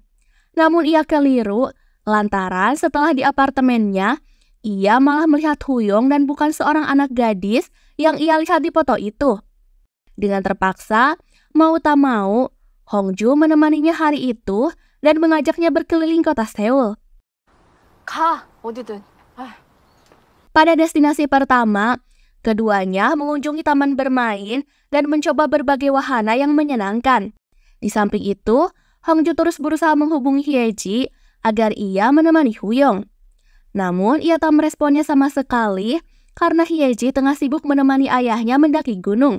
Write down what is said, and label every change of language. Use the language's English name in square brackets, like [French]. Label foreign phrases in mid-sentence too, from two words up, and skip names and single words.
[Indonesian] Namun ia keliru, lantaran setelah di apartemennya, ia malah melihat Huyong dan bukan seorang anak gadis yang ia lihat di foto itu. Dengan terpaksa, mau tak mau, Hongju menemaninya hari itu dan mengajaknya berkeliling kota Seoul. [Korean] 가, 어디든. [Indonesian] Pada destinasi pertama, keduanya mengunjungi taman bermain dan mencoba berbagai wahana yang menyenangkan. Di samping itu, Hongju terus berusaha menghubungi Hyeji agar ia menemani Huyong. Namun, ia tak meresponnya sama sekali karena Hyeji tengah sibuk menemani ayahnya mendaki gunung.